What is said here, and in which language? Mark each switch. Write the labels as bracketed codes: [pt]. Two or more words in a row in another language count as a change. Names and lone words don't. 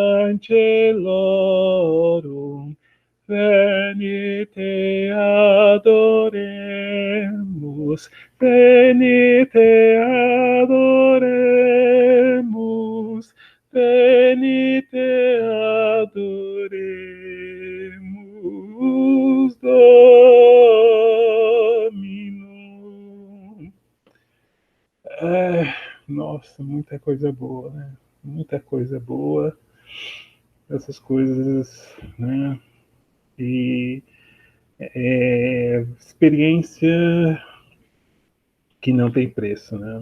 [la] Angelorum, venite adoremus, venite adoremus, venite adoremus Dominum. [pt] Nossa, muita coisa boa, né? Muita coisa boa, essas coisas, né? E experiência que não tem preço, né?